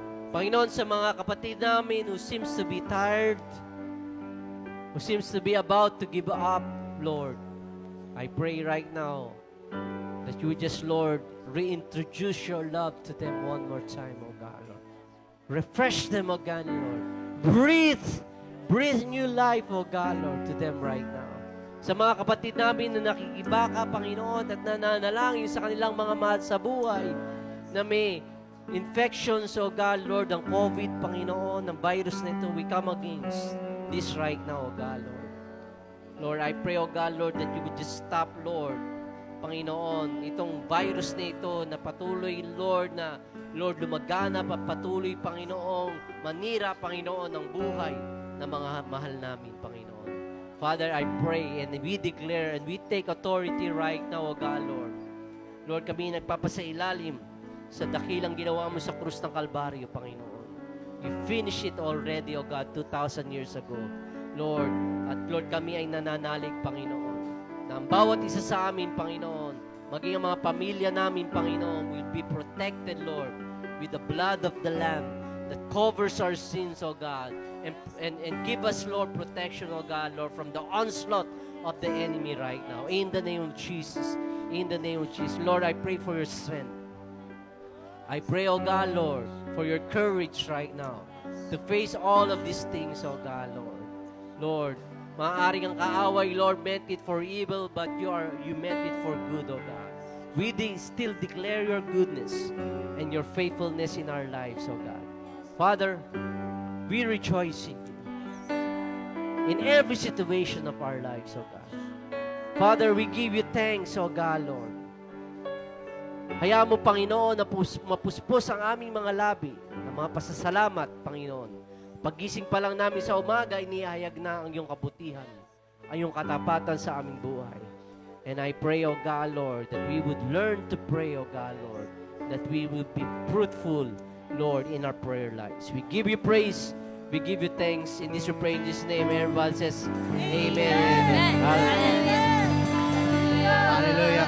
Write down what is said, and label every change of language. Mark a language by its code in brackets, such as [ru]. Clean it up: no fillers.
[tl] Panginoon, sa mga kapatid namin [en] who seems to be tired, who seems to be about to give up, Lord, I pray right now that you would just, Lord, reintroduce your love to them one more time, O God, Lord. Refresh them, O God, Lord. Breathe new life, O God, Lord, to them right now. [tl] Sa mga kapatid namin na nakikibaka, Panginoon, at nananalangin sa kanilang mga mahal sa buhay na may infections, O God, Lord, ng COVID, Panginoon, ng virus na ito, [en] we come against this right now, [tl] O God, Lord. Lord, [en] I pray, O God, Lord, that you would just stop, [tl] Lord, Panginoon, itong virus na ito na patuloy, Lord, na, Lord, lumaganap at patuloy, Panginoong, manira, Panginoon, ng buhay ng mga mahal namin, Panginoon. [en] Father, I pray and we declare and we take authority right now, O God, Lord. [tl] Lord, kami nagpapasailalim sa dakilang ginawa mo sa krus ng Kalbaryo, Panginoon. [en] You finished it already, O God, 2,000 years ago. Lord, [tl] at Lord, kami ay nananalig, Panginoon, na ang bawat isa sa amin, Panginoon, maging ang mga pamilya namin, [en] Panginoon, will be protected, Lord, with the blood of the Lamb that covers our sins, O God, and give us, Lord, protection, O God, Lord, from the onslaught of the enemy right now. In the name of Jesus. In the name of Jesus. Lord, I pray for your strength. I pray, O God, Lord, for your courage right now to face all of these things, O God, Lord. Lord, [tl] maaaring ang kaaway, [en] Lord, meant it for evil, but you meant it for good, O God. We still declare your goodness and your faithfulness in our lives, O God. Father, we rejoice in every situation of our lives, O God. Father, we give you thanks, O God, Lord. [tl] Hayaan mo, Panginoon, na mapuspos ang aming mga labi ng mga pasasalamat, Panginoon. Paggising pa lang namin sa umaga, inihayag na ang iyong kabutihan, ang iyong katapatan sa aming buhay. [en] And I pray, O God, Lord, that we would learn to pray, O God, Lord, that we will be fruitful, Lord, in our prayer lives. We give you praise, We give you thanks in this we pray in Jesus' name. Everyone says, Amen. Amen. Hallelujah.